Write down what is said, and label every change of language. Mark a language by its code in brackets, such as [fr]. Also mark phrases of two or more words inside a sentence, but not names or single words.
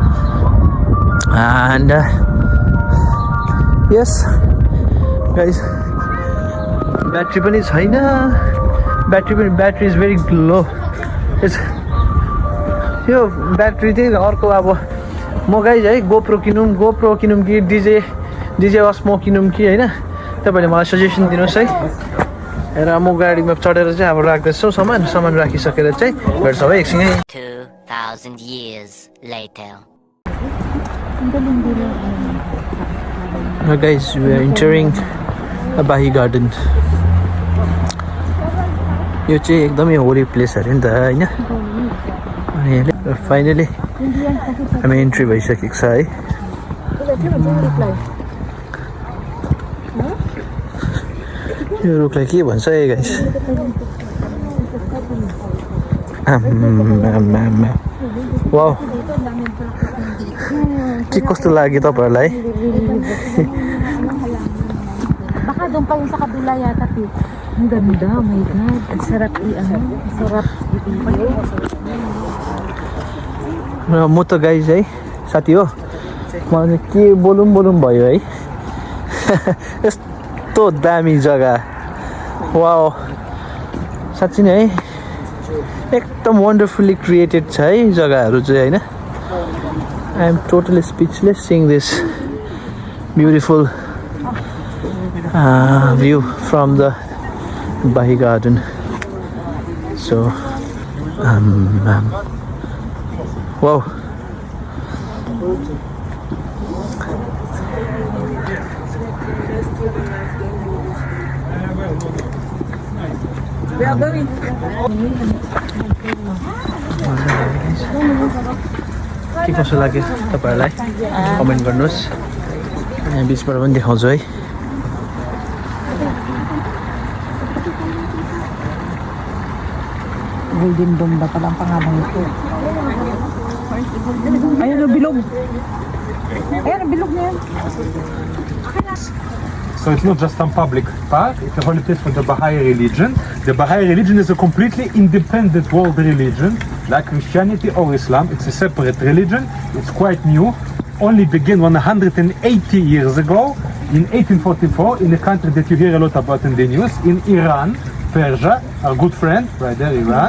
[en] and yes guys [ne] ब्याट्री पनि छैन [en] battery is very low [ne] यो ब्याट्री चाहिँ अर्को अब म गाइज है गोप्रो किनौँ कि डिजे अस्मो किनौँ कि होइन तपाईँले मलाई सजेसन दिनुहोस् है र म गाडीमा चढेर चाहिँ अब राख्दैछु सामान राखिसकेर चाहिँ भेट्छौँ है एकछिन [en] 2000 years later guys we are entering a Bahi garden [ne] यो चाहिँ एकदमै [en] holy place [ne] अरे नि त होइन फाइनली हामी इन्ट्री भइसकेको छ है यो रुखलाई के भन्छ है [en] guys wow [ne] के कस्तो लाग्यो तपाईँहरूलाई [tl] baka doon pa yung sa kabila yata ang ganda [en] oh my god [tl] ang sarap sarap [ne] म त गाइज है साथी हो मलाई के बोलौँ भयो है यस्तो दामी जग्गा वाउ साँच्चै नै है एकदम [en] wonderfully created [ne] छ है जग्गाहरू चाहिँ होइन [en] I am totally speechless seeing this beautiful view from the Bahi garden. So wow, [ne] के कसो लाग्यो तपाईँहरूलाई कमेन्ट गर्नुहोस् यहाँ बिचबाट पनि देखाउँछु है [tl] Golden Dome ba palang pangalan ito? Ayun ang bilog. Ayun ang bilog na yan. [en] So it's not just some public park, it's a holy place for the Baha'i religion. The Baha'i religion is a completely independent world religion, like Christianity or Islam. It's a separate religion, it's quite new. Only began 180 years ago, in 1844, in a country that you hear a lot about in the news, in Iran, Persia, our good friend, right there, Iran.